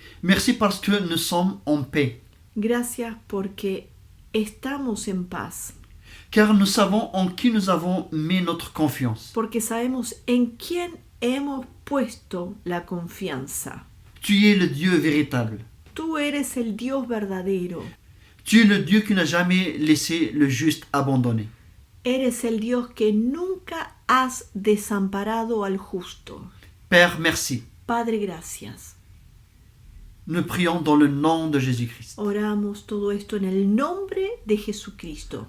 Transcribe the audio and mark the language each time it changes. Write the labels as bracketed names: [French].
[French] Merci parce que nous sommes en paix. [Spanish] Gracias porque estamos en paz. [French] Car nous savons en qui nous avons mis notre confiance. [Spanish] Porque sabemos en quién hemos puesto la confianza. [French] Tu es le Dieu véritable. [Spanish] Tú eres el Dios verdadero. [French] Tu es le Dieu qui n'a jamais laissé le juste abandonné. [Spanish] Eres el Dios que nunca has desamparado al justo. [French] Père, merci. [Spanish] Padre, gracias. [French] Nous prions dans le nom de Jésus-Christ. [Spanish] Oramos todo esto en el nombre de Jesucristo.